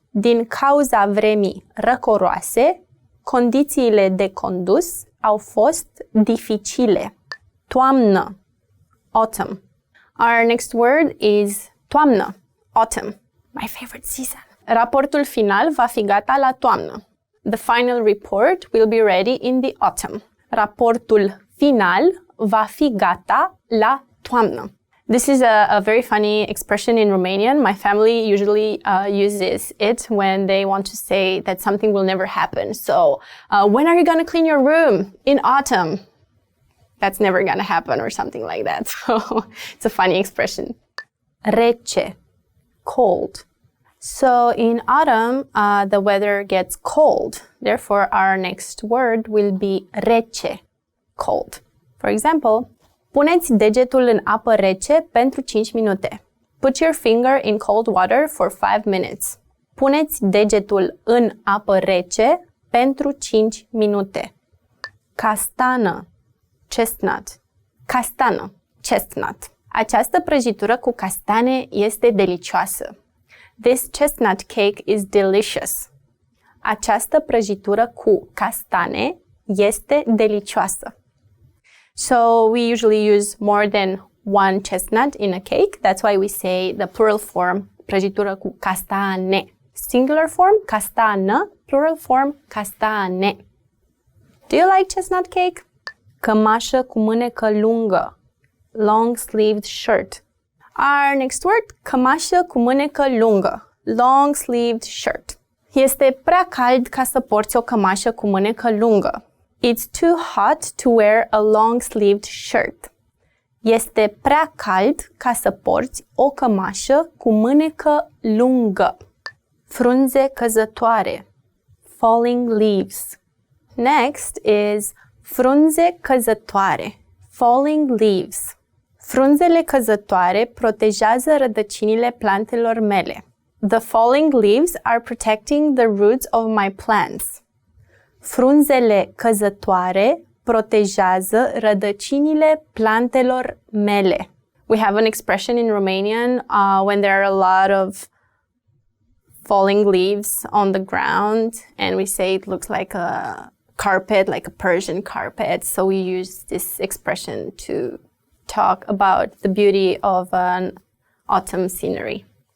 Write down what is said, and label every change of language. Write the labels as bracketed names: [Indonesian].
[Romanian] Din cauza vremii răcoroase, condițiile de condus au fost dificile. [English] Toamnă, autumn. Our next word is toamnă, autumn. My favorite season. [Romanian] Raportul final va fi gata la toamnă. [English] The final report will be ready in the autumn. [Romanian] Raportul final va fi gata la toamnă. [English] This is a very funny expression in Romanian. My family usually uses it when they want to say that something will never happen. So, when are you going to clean your room? In autumn. That's never going to happen or something like that. So, it's a funny expression. Rece, cold. So, in autumn, the weather gets cold. Therefore, our next word will be rece, cold. For example, [Romanian] puneți degetul în apă rece pentru 5 minute. [English] Put your finger in cold water for 5 minutes. [Romanian] Puneți degetul în apă rece pentru 5 minute. [English] Castană, chestnut. Castană, chestnut. [Romanian] Această prăjitură cu castane este delicioasă. [English] This chestnut cake is delicious. [Romanian] Această prăjitură cu castane este delicioasă. [English] So we usually use more than one chestnut in a cake. That's why we say the plural form, [Romanian] prăjitură cu castane. [English] Singular form, castană. Plural form, castane. Do you like chestnut cake? [Romanian] Cămașă cu mânecă lungă. [English] Long-sleeved shirt. Our next word, [Romanian] cămașă cu mânecă lungă. [English] Long-sleeved shirt. [Romanian] Este prea cald ca să porți o cămașă cu mânecă lungă. [English] It's too hot to wear a long-sleeved shirt. [Romanian] Este prea cald ca să porți o cămașă cu mânecă lungă. Frunze căzătoare. [English] Falling leaves. Next is [Romanian] frunze căzătoare. [English] Falling leaves. [Romanian] Frunzele căzătoare protejează rădăcinile plantelor mele. [English] The falling leaves are protecting the roots of my plants. [Romanian] Frunzele căzătoare protejează rădăcinile plantelor mele. [English] We have an expression in Romanian when there are a lot of falling leaves on the ground, and we say it looks like a carpet, like a Persian carpet. So we use this expression to talk about the beauty of an autumn scenery.